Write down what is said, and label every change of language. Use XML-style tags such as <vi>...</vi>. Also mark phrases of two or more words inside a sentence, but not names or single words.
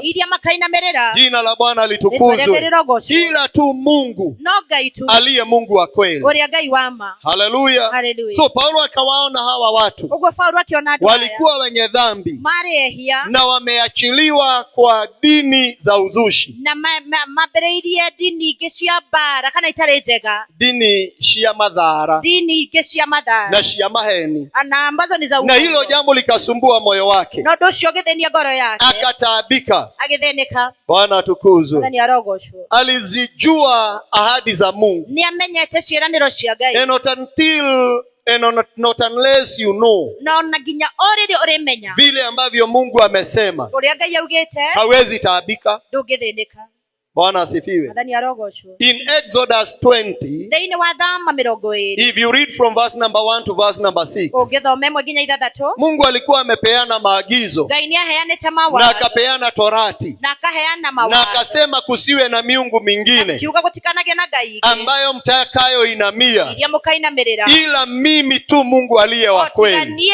<sw>Jina la Bwana litukuzwe. Ila tu Mungu aliye Mungu wa kweli. Hallelujah. So Paulo akawaona hawa watu walikuwa wenye dhambi na wameachiliwa kwa dini za uzushi, dini cia madhara na</sw> <ki>cia maheni,</ki> <sw>na hilo jambo likasumbua moyo wake, akataabika. Bwana atukuzwe. Alizijua ahadi za Mungu,</sw> <en>not unless you know</en> <sw>vile ambavyo Mungu amesema, hawezi taabika. Bwana asifiwe.</sw> <en>In Exodus 20, if you read from verse number 1 to verse number 6,</en> <sw>Mungu alikuwa amepeana maagizo na akapeana torati na akasema kusiwe na miungu mingine ambayo mtakayo inamia ila mimi tu Mungu aliye wa kweli.</sw>